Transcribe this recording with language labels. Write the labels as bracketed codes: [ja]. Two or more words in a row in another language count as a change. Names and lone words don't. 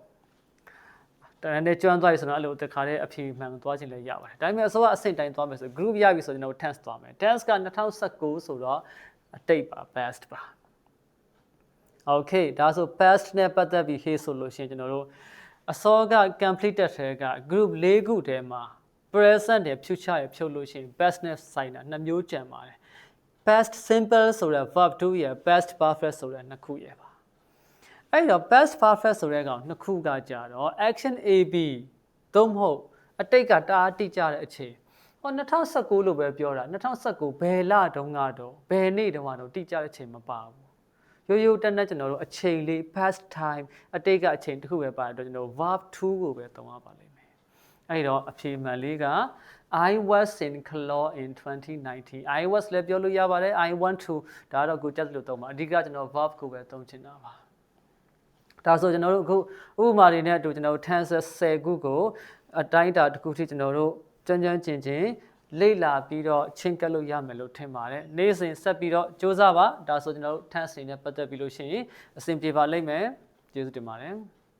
[my] တန်းနဲ့ကျွမ်းသွားပြီဆိုတော့အဲ့လိုတခါတည်းအဖြေမှန်သွားခြင်းလည်းရပါတယ်ဒါပေမဲ့အစိုးရအဆင့်တိုင်းသွားမယ်ဆို group ရပြီဆိုကျွန်တော် task သွားမယ် task က2019ဆိုတော့အတိတ်ပါ past ပါ okay ဒါဆို past နဲ့ပတ်သက်ပြီးဟေးဆိုလို့ရှိရင်ကျွန်တော်တို့အစောက completed ထဲက group ၄ ခုထဲမှာ present နဲ့ future ရဖြုတ်လို့ရှိရင် past နဲ့ဆိုင်တာနှစ်မျိုးကျန်ပါတယ် [en] past simple [my] ဆိုတဲ့ verb 2ရယ် [en] past perfect [my] ဆိုတဲ့နှစ်ခုရယ်ပါအဲ့တော့ [en] past perfect [my] ဆိုတဲ့ကောင်နှစ်ခုကကြတော့ [en] action AB [my] သို့မဟုတ်အတိတ်ကတအားတိကျတဲ့အချိန်ဟော2019လို့ပဲပြောတာ2019ဘယ်လတုန်းကတော့ဘယ်နေ့တုန်းကတော့တိကျတဲ့အချိန်မပါဘူးရိုးရိုးတက်တက် ကျွန်တော်တို့အချိန်လေး [en] past time [my] အတိတ်ကအချိန်တစ်ခုပဲပါတယ်တော့ကျွန်တော် verb 2ကိုပဲသုံးရပါလိမ့်မယ်အဲ့တော့ အဖြေမှန်လေးက [en] I was in Cologne in 2019 I was [my] လည်းပြောလို့ရပါတယ် [en] I want to [my] ဒါတော့ကိုကြက်လို့သုံးပါအဓိကကျွန်တော် verb ကိုပဲသုံးချင်တာပါဒါဆိုကျွန်တော်တို့အခုဥပမာတွေနဲ့အတူကျွန်တော်တို့ tenses 10ခုကိုအတိုင်းအတာတစ်ခုထိကျွန်တော်တို့ကြမ်းကြမ်းကျင်ကျင်လေ့လာပြီးတော့ချင်းကပ်လို့ရမယ်လို့ထင်ပါတယ်နေ့စဉ်ဆက်ပြီးတော့စူးစမ်းပါဒါဆိုကျွန်တော်တို့ tense တွေနဲ့ပတ်သက်ပြီးလို့ရှိရင်အဆင်ပြေပါလိမ့်မယ်ကျေးဇူးတင်ပါတယ်